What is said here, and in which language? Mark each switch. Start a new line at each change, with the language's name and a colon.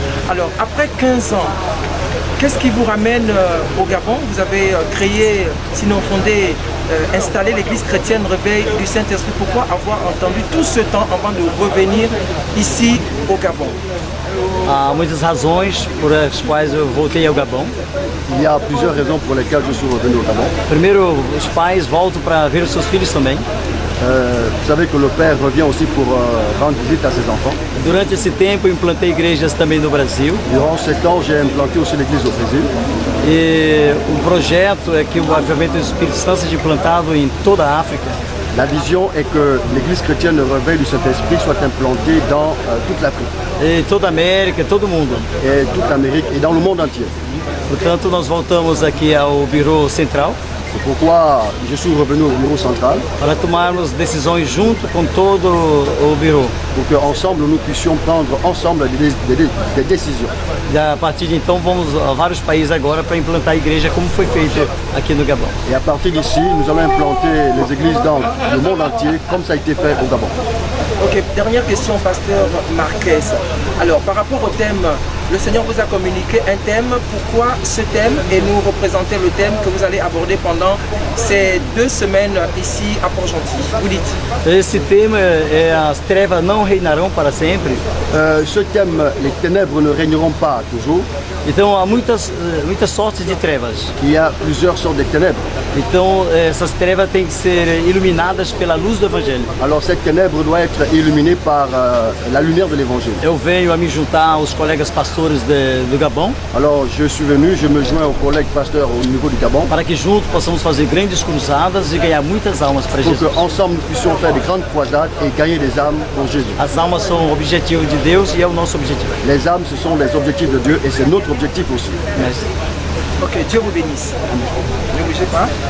French: Alors, après 15 ans, qu'est-ce qui vous ramène au Gabon? Vous avez créé, sinon fondé, installé l'église chrétienne Réveil du Saint-Esprit. Pourquoi avoir entendu tout ce temps avant de revenir ici au Gabon?
Portuguese: Há muitas razões por as quais eu voltei ao Gabão.
French: Il y a plusieurs raisons pour lesquelles je suis revenu au Gabon.
Portuguese: Primeiro, os pais voltam para ver os seus filhos também.
French: Vous savez que le père revient aussi pour rendre visite à ses enfants.
Portuguese: Durante esse tempo, eu implantei igrejas também no Brasil.
French: Durant ce temps, j'ai implanté aussi l'église au Brésil.
Portuguese: E o projeto é que o avivamento do Espírito Santo seja implantado em toda a África.
French: La vision est que l'église chrétienne de Réveil du Saint-Esprit soit implantée dans toute l'Afrique.
Portuguese: E toda a América, todo mundo.
French: Et toute l'Amérique et dans le monde entier.
Portuguese: Portanto, nós voltamos aqui ao Bureau Central.
French: C'est pourquoi je suis revenu au bureau central.
Portuguese: Para tomarmos decisões junto com todo o bureau.
French: Pour qu'ensemble nous puissions prendre ensemble des décisions.
Portuguese: E a partir de então vamos a vários países agora para implantar a igreja como foi feito aqui no Gabão.
French: Et à partir d'ici, nous allons implanter les églises dans le monde entier comme ça a été fait au Gabon. Ok, dernière question, pasteur Marquez. Alors, par rapport au thème, le Seigneur vous a communiqué un thème. Pourquoi ce thème? Et nous représenter le thème que vous allez aborder pendant ces 2 semaines ici à Port-Gentil. Vous dites?
Portuguese: Esse tema é as trevas não reinarão para sempre.
French: Ce thème, les ténèbres ne régneront pas toujours.
Portuguese: Então há muitas sortes de trevas.
French: Il y a plusieurs sortes de ténèbres.
Portuguese: Então essas trevas têm que ser iluminadas pela luz do Evangelho.
French: Alors cette ténèbre doit être illuminée par la lumière de l'Évangile.
Portuguese: Eu venho a me juntar aos colegas pastores do Gabão.
French: Alors je suis venu, je me joins aux collègues pasteurs au niveau du Gabon.
Portuguese: Para que juntos possamos fazer grandes cruzadas e ganhar muitas almas para Jesus.
French: Pour qu'ensemble nous puissions faire de grandes croisades et gagner des âmes pour Jésus.
Portuguese: As almas são o objetivo de Deus e é o nosso objetivo.
French: Les âmes, ce sont les objectifs de Dieu et c'est notre objectif aussi. Merci. Ok, Dieu vous bénisse. Ne bougez pas.